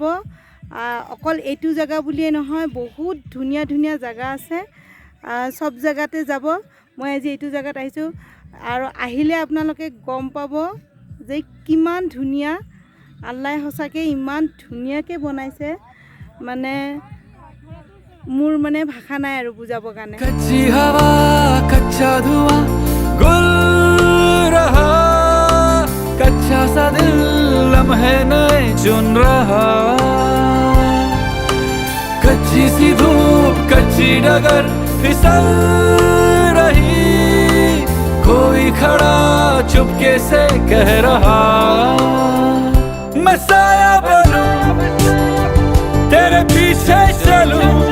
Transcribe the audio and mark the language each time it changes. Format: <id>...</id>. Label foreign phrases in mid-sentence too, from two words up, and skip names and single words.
<as>অকল এইটো জেগা বুলিয়ে নহয়, বহুত ধুনীয়া ধুনীয়া জেগা আছে। সব জেগাতে যাব। মই আজি এইটো জেগাত আহিছোঁ আৰু আহিলে আপোনালোকে গম পাব যে কিমান ধুনীয়া আল্লাই সঁচাকৈ ইমান ধুনীয়াকৈ বনাইছে মানে মোৰ মানে ভাষা নাই আৰু বুজাবৰ কাৰণে</as> <hi>कच्ची हवा कच्चा धुआं गुल रहा कच्चा सा दिल लम्हे नए चुन रहा कच्ची सी धूप कच्ची डगर फिसल रही कोई खड़ा चुपके से कह रहा मैं साया बनूं तेरे पीछे चलूं</hi>